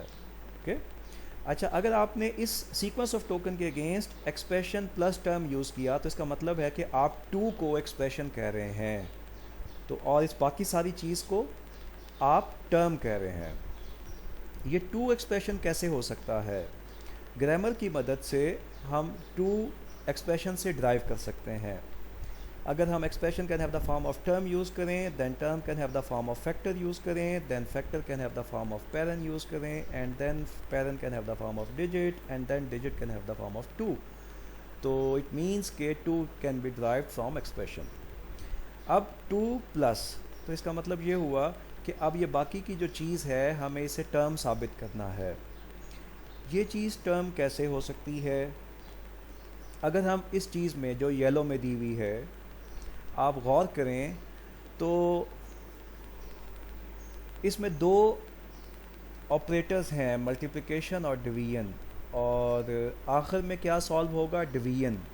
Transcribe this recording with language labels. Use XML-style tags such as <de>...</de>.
<ur>Okay, اچھا، اگر آپ نے اس سیکوینس آف ٹوکن کے against expression plus term use کیا تو اس کا مطلب ہے کہ آپ 2 کو ایکسپریشن کہہ رہے ہیں، تو اور اس باقی ساری چیز کو آپ ٹرم کہہ رہے ہیں. یہ 2 ایکسپریشن کیسے ہو سکتا ہے؟ گرامر کی مدد سے ہم 2 ایکسپریشن سے ڈرائیو کر سکتے ہیں. اگر ہم</ur> <en>Expression can have the form of term use کریں، then term can have the form of factor use کریں، then factor can have the form of paren use کریں، and then paren can have the form of digit, and then digit can have the form of 2. تو it means کہ 2 can be derived from expression.</en> <ur>اب 2 plus, تو اس کا مطلب یہ ہوا کہ اب یہ باقی کی جو چیز ہے ہمیں اسے ٹرم ثابت کرنا ہے. یہ چیز ٹرم کیسے ہو سکتی ہے؟ اگر ہم اس چیز میں جو یلو میں دی ہوئی ہے آپ غور کریں تو اس میں 2 آپریٹرز ہیں، ملٹیپلیکیشن اور ڈویژن، اور آخر میں کیا سولو ہوگا؟ ڈویژن.</ur>